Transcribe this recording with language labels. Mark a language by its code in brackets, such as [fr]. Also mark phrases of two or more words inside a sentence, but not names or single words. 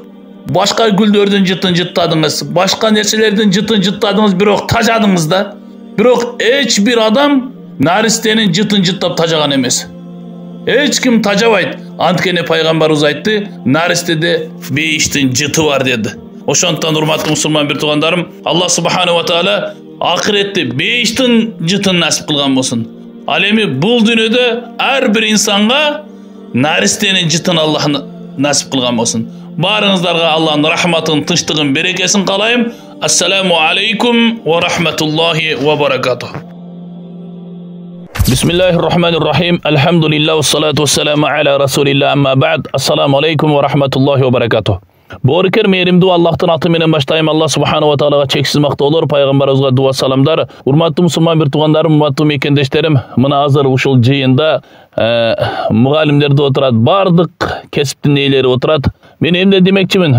[ky] Башка гүлдөрдүн жытын жыттадыңыз, башка нерселердин жытын жыттадыңыз, бирок тажадыңыз да. Бирок эч бир адам наристенин жытын жыттап тажаган эмес. Эч ким тажабайт. Анткени пайгамбарыбыз айтты, наристеде бейиштин жыты бар деди. Ошондон урматтуу мусулман бир туугандарым, [ar] الله سبحانه وتعالى [ky] акыретте бейиштин жытын насип кылган болсун. Ал эми бул дүйнөдө ар бир инсанга наристенин жытын Аллах насип кылган болсун. Барыңыздарга Аллахтын рахматын, тынчтыгын, берекесин каалайм. [ar] السلام عليكم ورحمة الله وبركاته. بسم الله الرحمن الرحيم الحمد لله والصلاة والسلام على رسول الله. أما بعد. السلام عليكم ورحمة الله وبركاته. [ky] Борикер мээримдүү Аллахтын аты менен баштайм. [ar] الله سبحانه و [ky] таалага чексиз мактоолор, пайгамбарыбызга дуа саламдар. Урматтуу мусулман бир туугандарым, урматтуу мекендештерим, мына азыр ушул жыйында мугалимдер да отурат, бардык кесиптин ээлери отурат. Мен эмне демекчимин?